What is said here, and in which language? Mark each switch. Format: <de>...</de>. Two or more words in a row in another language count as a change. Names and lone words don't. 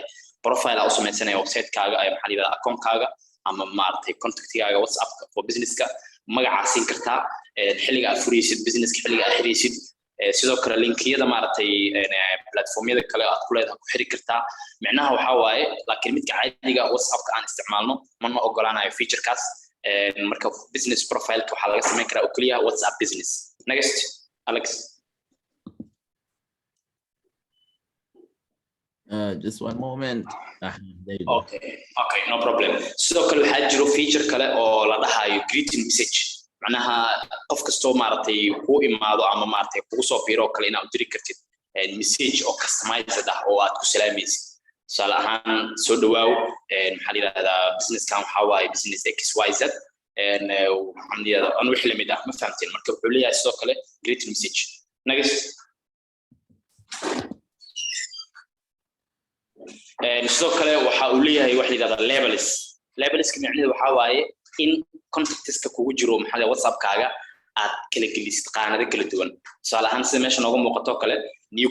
<so>Profile oo sameeysanay website kaaga ay maxaa la yiraahdaa account kaaga ama maaragtay contact kaaga WhatsApp for business ka magaca siin kartaa, xilliga aad furaysid business ka, xilliga aad xiraysid, sidoo kale linkiyada maaragtay platformyada kale aad ku leedahay ku xiri kartaa. Macnaha waxa waaye laakiin midka caadiga WhatsApp ka aan isticmaalno ma ogolaanayo feature kaas. Marka business profile ka waxa laga sameyn karaa oo kaliya WhatsApp Business.</so> <en>Next, Alex. Just one moment. There you go. Okay, no problem.</en> <so>Sidoo kale waxaa jiro feature kale oo la dhahayo</so> <en>greeting message.</en> <so>Macnaha qof kastoo maaragtay ku imaado ama maaragtay kugu soo biiro kale inaad u diri kartid message oo customized ah oo aad ku salaamaysid. Tusaale ahaan soo dhawaaw maxaa la yiraahdaa business kan waxa waaye business XYZ waxaan yiraahdaa aan wixii lamid ah ma fahamteen. Marka wuxuu leeyahay sidoo kale</so> <en>greeting message.</en> <so>Next. Sidoo kale waxa uu leeyahay wax la yiraahdaa labels ka macnaheedu waxa waaye in contacts-ka kugu jiro maxaa WhatsApp kaaga aad kala gelisid qaanado kala duwan tusaale ahaan sida meesha nooga muuqato kale new</so>